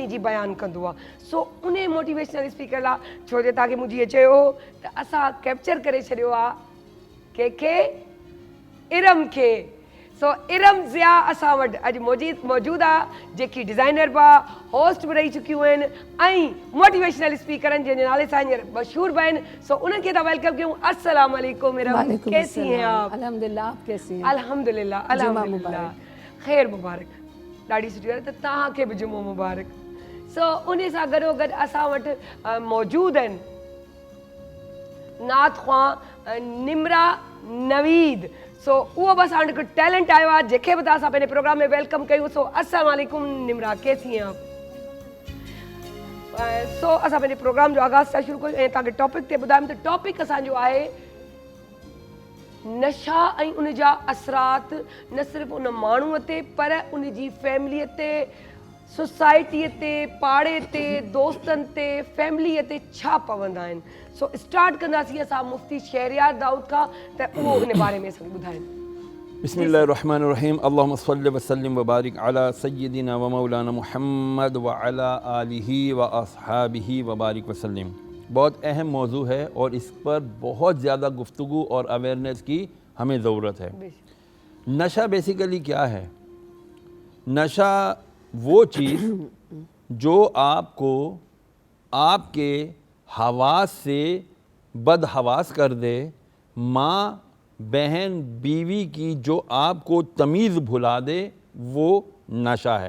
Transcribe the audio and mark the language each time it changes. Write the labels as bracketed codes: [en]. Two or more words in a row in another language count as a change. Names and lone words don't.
[sd] जी बयानु कंदो आहे सो उन [en] motivational speaker [sd] लाइ छो जो तव्हांखे मुंहिंजी इहे चयो हो त असां कैप्चर करे छॾियो आहे कंहिंखे इरम खे सो इरम ज़िया असां वटि अॼु मौजूदु आहे जेकी डिज़ाइनर बि आहे होस्ट बि रही चुकियूं आहिनि ऐं [en] motivational speaker [sd] आहिनि जंहिंजे नाले सां हींअर मशहूर बि आहिनि सो उन्हनि खे था वेलकम कयूं [ar] السلام علیکم [sd] इरम [ur] کیسی ہیں آپ الحمدللہ آپ کیسی ہیں [sd] अल्हम्दुलिल्लाह अल्हम्दुलिल्लाह ख़ैर मुबारक ॾाढी सुठी ॻाल्हि त तव्हांखे बि जुमो मुबारक सो उन सां गॾोगॾु असां वटि मौजूदु आहिनि नात ख़्वां निमरा नवीद सो उहो बि असां वटि हिकु टैलेंट आयो आहे जंहिंखे बि असां पंहिंजे प्रोग्राम में वेलकम कयूं सो [ar] السلام علیکم [sd] निमरा [ur] کیسی ہیں آپ [sd] सो असां पंहिंजे प्रोग्राम जो आगाज़ सां शुरू कयूं ऐं तव्हांखे टॉपिक ते ॿुधायूं त टॉपिक असांजो आहे नशा ऐं उन जा असरात न सिर्फ़ु उन माण्हूअ ते पर उन जी फैमिलीअ ते सोसाइटीअ ते पाड़े ते दोस्तनि ते फैमिलीअ ते छा पवंदा आहिनि सो स्टार्ट कंदासीं असां मुफ्ती शहरयार दाऊद खां त उहो हिन बारे में असांखे ॿुधाइनि [ar] بسم الله الرحمن الرحيم اللهم صل وسلم وبارك على سيدنا ومولانا محمد وعلى آله وأصحابه وبارك وسلم. [ur] بہت اہم موضوع ہے اور اس پر بہت زیادہ گفتگو اور اویئرنیس کی ہمیں ضرورت ہے. نشہ بیسکلی کیا ہے? نشہ وہ چیز جو آپ کو آپ کے حواس سے بدحواس کر دے، ماں بہن بیوی کی جو آپ کو تمیز بھلا دے، وہ نشہ ہے.